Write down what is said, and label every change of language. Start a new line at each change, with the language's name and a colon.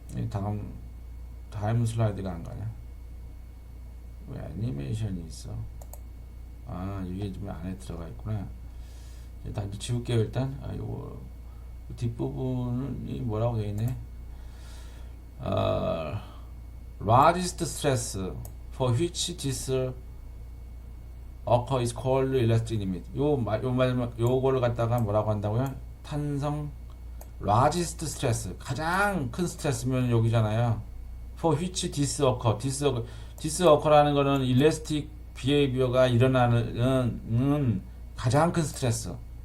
Korean: 다음 슬라이드가 안 가냐? 왜 애니메이션이 있어? 아, 이게 좀 안에 들어가 있구나. 일단 지울게요. 일단 요거 뒷부분이 뭐라고 되어 있네?
English: largest stress for which this occur is called elastic limit.
Korean: 요거를 갖다가 뭐라고 한다고요? 탄성
English: largest stress,
Korean: 가장 큰 스트레스면 여기잖아요.
English: for which this occur
Korean: 라는 거는 elastic behavior가 일어나는 가장 큰 스트레스.